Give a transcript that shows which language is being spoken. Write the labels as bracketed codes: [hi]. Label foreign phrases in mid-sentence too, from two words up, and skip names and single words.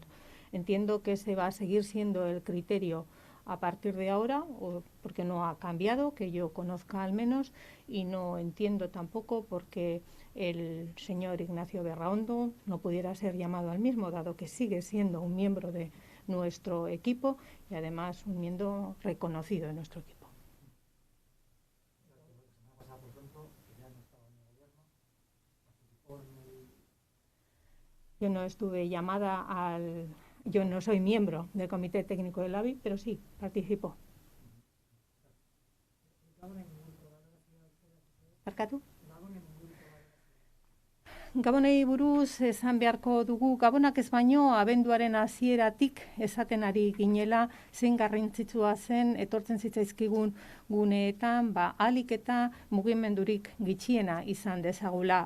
[es] Entiendo que ese va a seguir siendo el criterio a partir de ahora, porque no ha cambiado, que yo conozca al menos, y no entiendo tampoco por qué el señor Ignacio Berraondo no pudiera ser llamado al mismo, dado que sigue siendo un miembro de nuestro equipo y además un miembro reconocido de nuestro equipo. Yo no estuve llamada al... Yo no soy miembro del Comité Técnico del ABI, pero sí, participó. [eu] Barkatu? Gabonei buruz esan beharko dugu, Gabonak ez baino abenduaren hasieratik esaten ari ginela zein garrantzitsua zen etortzen zitzaizkigun guneetan, ahalik eta mugimendurik gitxiena izan dezagula.